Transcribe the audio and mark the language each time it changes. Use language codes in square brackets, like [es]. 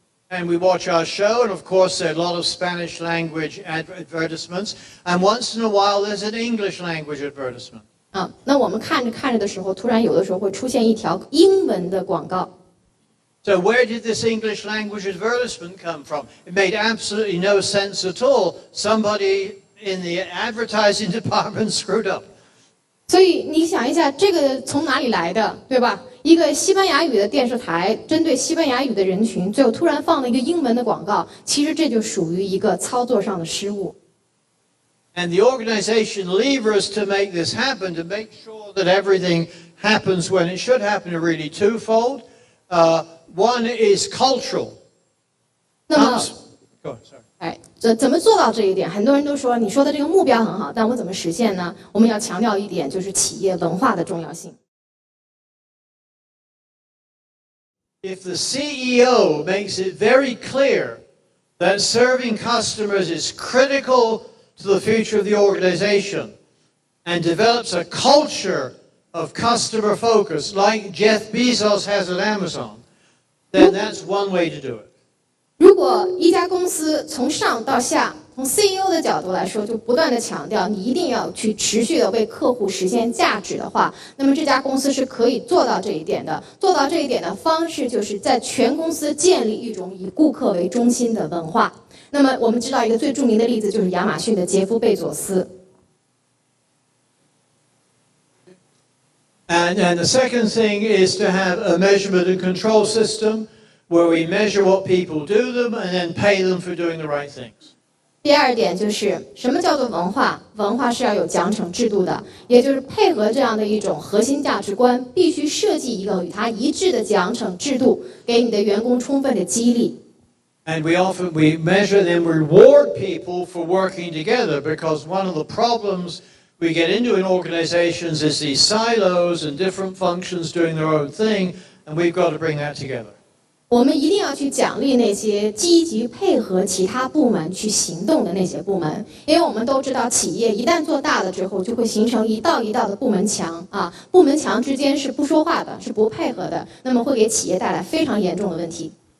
[en] And we watch our show, and of course there are a lot of Spanish language advertisements, and once in a while there's an English language advertisement. [zh] 那我们看着的时候，突然有的时候会出现一条英文的广告。 [en] So where did this English language advertisement come from? It made absolutely no sense at all. Somebody in the advertising department screwed up. [zh] 所以你想一下，这个从哪里来的，对吧？一个西班牙语的电视台针对西班牙语的人群，最后突然放了一个英文的广告，其实这就属于一个操作上的失误。 [en] And the organization levers to make this happen, to make sure that everything happens when it should happen, are really twofold. One is cultural. [zh] 那么， [en] Go on, sorry. [zh] 怎么做到这一点？很多人都说你说的这个目标很好，但我怎么实现呢？我们要强调一点，就是企业文化的重要性。 [en] If the CEO makes it very clear that serving customers is critical to the future of the organization and develops a culture of customer focus like Jeff Bezos has at Amazon, then that's one way to do it. [zh] 如果一家公司从上到下，从 CEO 的角度来说，就不断的强调你一定要去持续的为客户实现价值的话，那么这家公司是可以做到这一点的。做到这一点的方式，就是在全公司建立一种以顾客为中心的文化。那么我们知道一个最著名的例子就是亚马逊的杰夫·贝佐斯。 [en] And the second thing is to have a measurement and control system where we measure what people do them and then pay them for doing the right things. [zh] 第二点就是什么叫做文化？文化是要有奖惩制度的，也就是配合这样的一种核心价值观，必须设计一个与它一致的奖惩制度，给你的员工充分的激励。 [en] And we measure and reward people for working together because one of the problems we get into in organizations is these silos and different functions doing their own thing, and we've got to bring that together. [zh] 我们一定要去奖励那些积极配合其他部门去行动的那些部门，因为我们都知道，企业一旦做大了之后，就会形成一道一道的部门墙啊，部门墙之间是不说话的，是不配合的，那么会给企业带来非常严重的问题。